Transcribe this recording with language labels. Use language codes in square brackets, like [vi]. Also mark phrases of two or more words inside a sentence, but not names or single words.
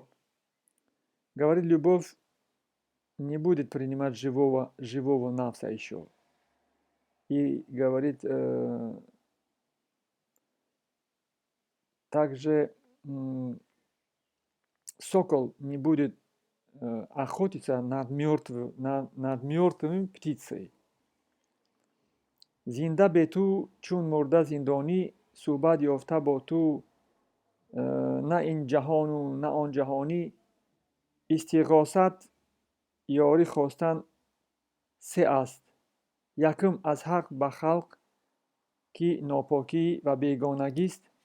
[ru] Говорит, любовь не будет принимать живого нафса еще. И говорит, также сокол не будет охотиться над мертвым птицей. [tg] Зинда бе ту, чун мурда зиндонӣ, суҳбат ёфта бо ту, на ин ҷаҳону на он ҷаҳонӣ, истиғосат ёрӣ хостан се аст. Якум аз ҳақ ба халқ, ки нопокӣ ва бегонагист.